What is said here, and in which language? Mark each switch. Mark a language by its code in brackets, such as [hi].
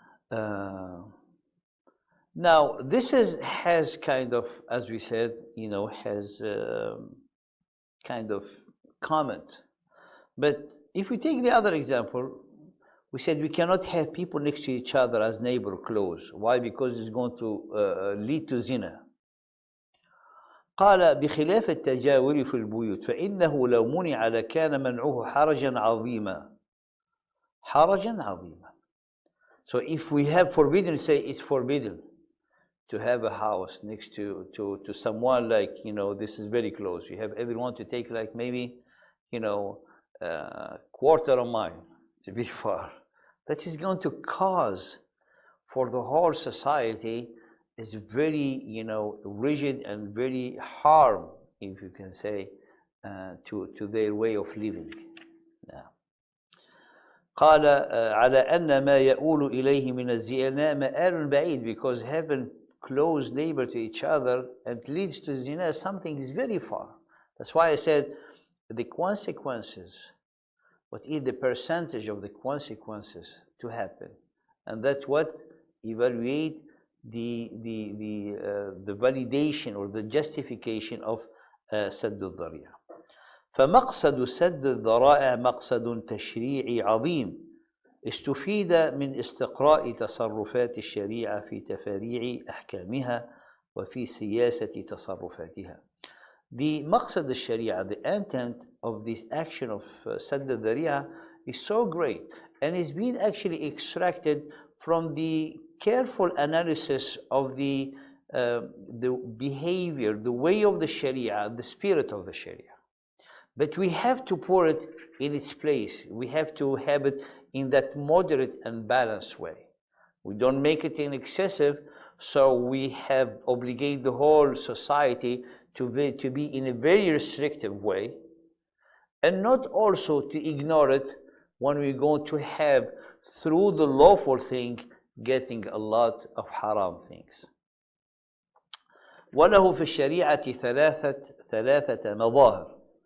[en] Now this has kind of, as we said, has kind of comment. But if we take the other example, we said we cannot have people next to each other as neighbor close. Why? Because it's going to lead to zina. [ar] قال بخلاف التجاور في البيوت فإنه لو منع لكان منعه حرجا عظيما. حرجا عظيما. [en] So if we have forbidden, say it's forbidden to have a house next to someone, like, this is very close. You have everyone to take like maybe, quarter of a mile to be far. That is going to cause for the whole society is very, rigid and very harm, if you can say, to their way of living. Yeah. [ar] قال على أن ما يؤول إليه من الزنا مآل بعيد, [en] because having close neighbor to each other and leads to zina, something is very far. That's why I said the consequences, what is the percentage of the consequences to happen, and that's what evaluate the validation or the justification of سد الذريعة. [ar] فمقصد سد الذرائع مقصد تشريعي عظيم استفيد من استقراء تصرفات الشريعة في تفاريع أحكامها وفي سياسة تصرفاتها. [en] The مقصد الشريعة, the intent of this action of سد الذريعة is so great, and it's been actually extracted from the careful analysis of the behavior, the way of the Sharia, the spirit of the Sharia. But we have to put it in its place. We have to have it in that moderate and balanced way. We don't make it in excessive, so we have obligate the whole society to be in a very restrictive way, and not also to ignore it when we're going to have, through the lawful thing, getting a lot of haram things. [ar] وله في الشريعة ثلاثة مظاهر.